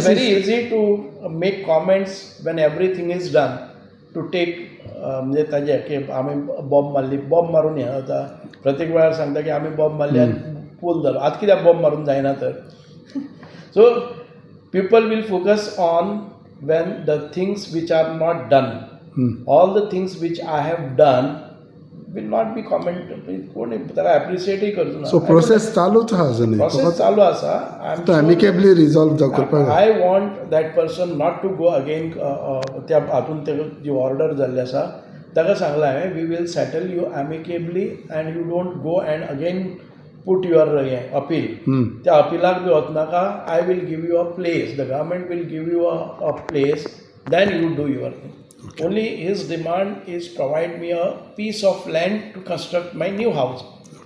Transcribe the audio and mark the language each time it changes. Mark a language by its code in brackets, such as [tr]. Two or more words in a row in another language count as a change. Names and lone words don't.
[en] very easy to make comments when everything is done to take [kok] म्हणजे ताजें की आमी बॉम्ब मारली, बॉम्ब मारून हें जाता. प्रत्येक वेळार सांगता की आमी बॉम्ब मारली आनी पूल जालो. आतां कित्याक बॉम्ब मारून जायना तर. [en] so people will focus on when the things which are not done. all the things which I have done will not be comment. [kok] कोण ताका एप्रिशिएटूय करचो ना. सो प्रोसेस चालूच आहा अजून. प्रोसेस चालू आसा. [en] amicably resolve [kok] करपाक. [en] I want that person not to go again. [kok] त्या हातून जी ऑर्डर जाल्ली आसा ताका सांगलां हांवें [en] we will settle you amicably and you don't go and again put your हें अपील. [kok] त्या अपिलाक बी वचनाका. [en] I will give you a place. the government will give you a place. then you do your thing. Only his demand is provide me a piece of land to construct my new house.